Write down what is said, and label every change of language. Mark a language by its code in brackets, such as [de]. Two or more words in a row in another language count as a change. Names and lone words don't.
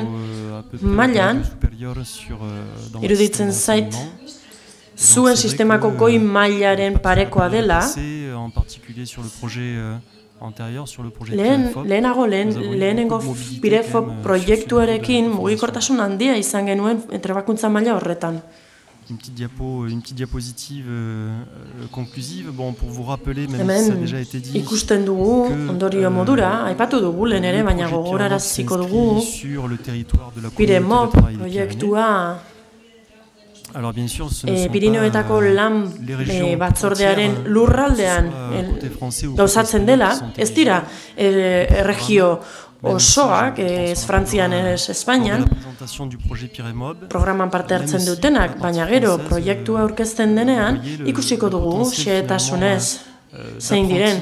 [eu] mailan, iruditzen zait, zuen sistemako goi mailaren parekoa dela, lehenengo Pirefop proiektuarekin mugikortasun handia izan genuen trebakuntza maila horretan. [fr] Une petite diapositive conclusive. Bon, pour vous rappeler, même si ça a déjà été dit, [eu] ikusten dugu ondorio modura, aipatu dugu lehen ere, baina gogoraraziko dugu Piremop proiektua Pirineoetako lan batzordearen lurraldean gauzatzen dela, ez dira erregio osoak, ez Frantzian, ez Espainian, programan parte hartzen dutenak, baina gero proiektua aurkezten denean, ikusiko dugu, xehetasunez, zein diren.